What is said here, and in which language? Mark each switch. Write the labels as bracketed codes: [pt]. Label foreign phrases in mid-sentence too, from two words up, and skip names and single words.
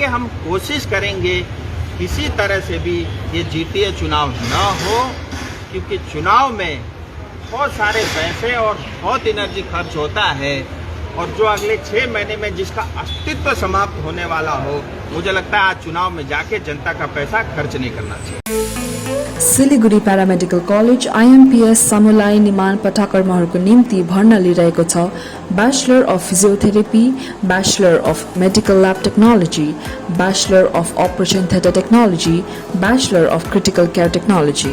[hi] हम कोशिश करेंगे किसी तरह से भी ये जीटीए चुनाव न हो, क्योंकि चुनाव में बहुत सारे पैसे और बहुत एनर्जी खर्च होता है। और जो अगले 6 महीने में जिसका अस्तित्व समाप्त होने वाला हो, मुझे लगता है आज चुनाव में जाके जनता का पैसा खर्च नहीं करना चाहिए। [ne] सिलीगुडी प्यारामेडिकल कलेज आईएमपीएस समुदाय निर्माण पठाकर्मीहरूको निम्ति भर्ना लिइरहेको छ। [en] Bachelor of Physiotherapy, Bachelor of Medical Lab Technology, Bachelor of Operation Theatre Technology, Bachelor of Critical Care Technology.